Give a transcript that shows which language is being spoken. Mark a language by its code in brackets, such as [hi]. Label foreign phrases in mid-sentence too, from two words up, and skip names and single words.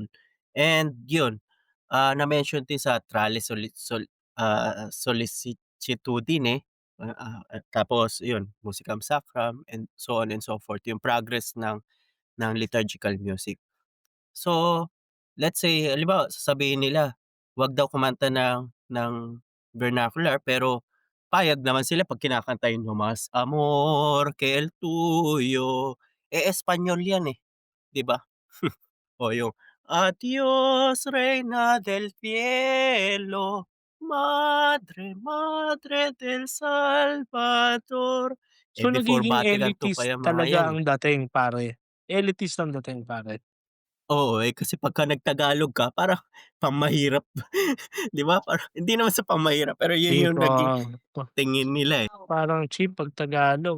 [tl] And yun, na-mention din sa Trale Solicitudine, at tapos yun, Musicam Sacram [en] and so on and so forth, [tl] yung progress ng [en] liturgical music. So, let's say [tl] halimbawa sasabihin nila, wag daw kumanta ng vernacular pero payag naman sila 'pag kinakanta yung "Mas amor que el tuyo." Eh, Espanyol yan, eh, 'di ba? O yung, "Adios reina del cielo." Madre, Madre del Salvador. Eh, So, before nagiging Vatican II pa elitist yang mga yan, talaga eh. ang dating pare. Elitist ang dating pare. Oo, eh, kasi pagka nagtagalog ka parang pamahirap, 'di ba? Parang hindi naman sa pamahirap, pero yun Cheap, yung naging pa tingin nila, eh. parang cheap 'pag Tagalog,